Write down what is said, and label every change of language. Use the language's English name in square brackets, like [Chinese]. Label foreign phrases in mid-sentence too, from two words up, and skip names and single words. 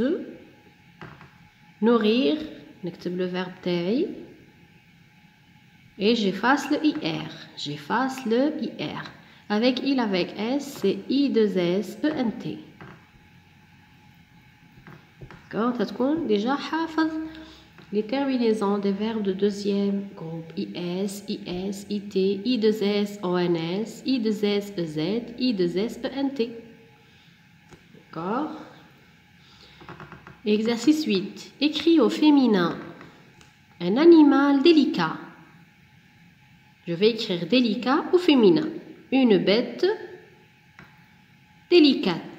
[French] nourrir نكتب le verbe تاعي et j'efface le IR. j'efface le IR. avec il avec S c'est I2SENT. d'accord تتكون déjà حافظ les terminaisons des verbes de deuxième groupe IS, IS, IT, I2S, ONS, I2S, EZ, I2S, ENT. d'accord exercice 8. écris au féminin un animal délicat. je vais écrire délicat au féminin. une bête délicate.